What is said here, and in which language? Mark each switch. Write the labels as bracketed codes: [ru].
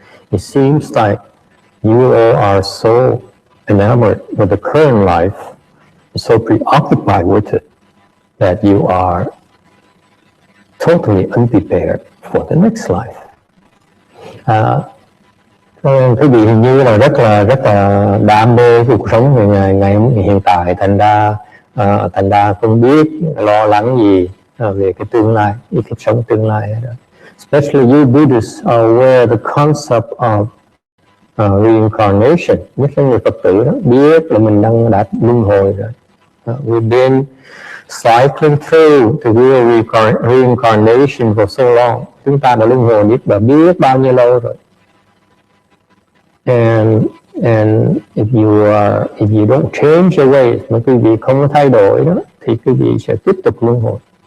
[en] It seems like you all are so enamored with the current life, so preoccupied with it, that you are totally unprepared for the next life. [vi] Quý vị hình như là rất là đam mê cuộc sống ngày hiện tại, thành ra không biết lo lắng gì về cái tương lai, cái sống tương lai đó. [en] Especially you Buddhists are aware the concept of reincarnation. [vi] Nhất là người Phật tử đó biết là mình đang đạt luân hồi rồi. [en] We've been cycling through the real reincarnation for so long. [vi] Chúng ta đã luân hồi biết bao nhiêu lâu rồi. [en] And if you don't change your ways, [vi] mà quý vị không có thay đổi đó, thì quý vị sẽ tiếp tục luân hồi.